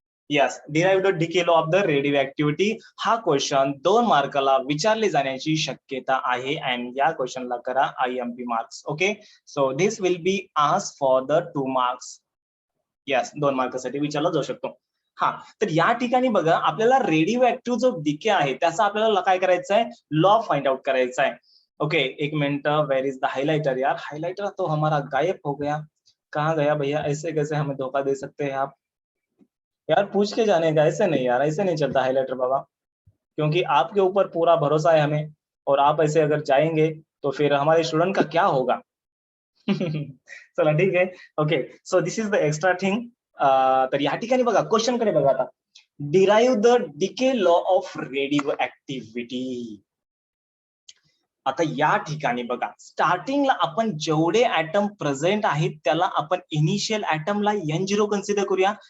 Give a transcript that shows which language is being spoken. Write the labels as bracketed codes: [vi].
[en] Yes, derive the decay law of the radioactivity. [mr] हा question 2 मार्काला विचारले जाण्याची शक्यता आहे. अँड या क्वेश्चनला करा IMP marks. [en] Okay, so this will be asked for the 2 marks. [mr] Yes, 2 मार्कासाठी विचारला जाऊ शकतो. हा, तर या ठिकाणी बघा, आपल्याला रेडिओ ऍक्टिव्ह जो डिके आहे त्याचा आपल्याला काय करायचं आहे, लॉ फाइंड आउट करायचा आहे. [hi] ओके, एक minute, [en] where is the highlighter [hi] यार, हाईलाइटर तो हमारा गायब हो गया, कहाँ गया भैया, ऐसे कैसे हमें धोखा दे सकते हैं आप यार, पूछ के जाने का, ऐसे नहीं यार, ऐसे नहीं चलता हाईलाइटर बाबा, क्योंकि आपके ऊपर पूरा भरोसा है हमें, और आप ऐसे अगर जाएंगे तो फिर हमारे स्टूडेंट का क्या होगा. [mr] चला ठीक आहे. [en] Okay, so this is the extra thing. [mr] तर या ठिकाणी बघा, क्वेश्चन कडे बघा आता, [en] Derive the decay law of radioactivity. [mr] आता या ठिकाणी बघा, स्टार्टिंगला आपण जेवढे ऍटम प्रेझेंट आहेत त्याला आपण इनिशियल ऍटमला N0 कन्सिडर करूया.